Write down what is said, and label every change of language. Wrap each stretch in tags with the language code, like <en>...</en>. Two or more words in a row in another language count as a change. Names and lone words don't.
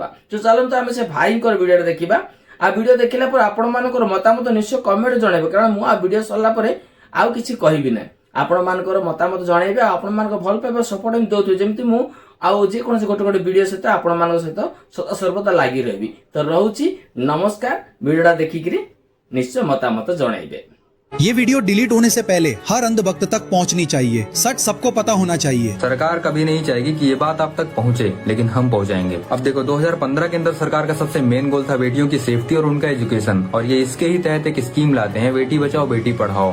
<or>ତ ଚାଲନ୍ତୁ ଆମେ ସେ ଭାଇଙ୍କର ଭିଡିଓଟା ଦେଖିବା। ଆଉ ଭିଡିଓ ଦେଖିଲା ପରେ ଆପଣମାନଙ୍କର ମତାମତ ନିଶ୍ଚୟ କମେଣ୍ଟ ଜଣାଇବେ, କାରଣ ମୁଁ ଆଉ ଭିଡିଓ ସରିଲା ପରେ ଆଉ କିଛି କହିବି ନାହିଁ। ଆପଣମାନଙ୍କର ମତାମତ ଜଣାଇବେ ଆଉ ଆପଣମାନଙ୍କ ଭଲ ପାଇବା ସପୋର୍ଟ ଏମିତି ଦଉଥିବେ, ଯେମିତି ମୁଁ ଆଉ ଯେକୌଣସି ଗୋଟେ ଗୋଟେ ଭିଡିଓ ସହିତ ଆପଣମାନଙ୍କ ସହିତ ସର୍ବଦା ଲାଗି ରହିବି। ତ ରହୁଛି, ନମସ୍କାର। ଭିଡିଓଟା ଦେଖିକିରି ନିଶ୍ଚୟ ମତାମତ ଜଣାଇବେ।</or> <hi>ये वीडियो डिलीट होने से पहले हर अंधभक्त तक पहुंचनी चाहिए। सच सबको पता होना चाहिए। सरकार कभी नहीं चाहेगी कि ये बात आप तक पहुंचे, लेकिन हम पहुंचाएंगे। अब देखो 2015 के अंदर सरकार का सबसे</hi> <en>main goal</en> <hi>था बेटियों की सेफ्टी और उनका एजुकेशन, और ये इसके ही तहत एक स्कीम लाते हैं, बेटी बचाओ बेटी पढ़ाओ।</hi>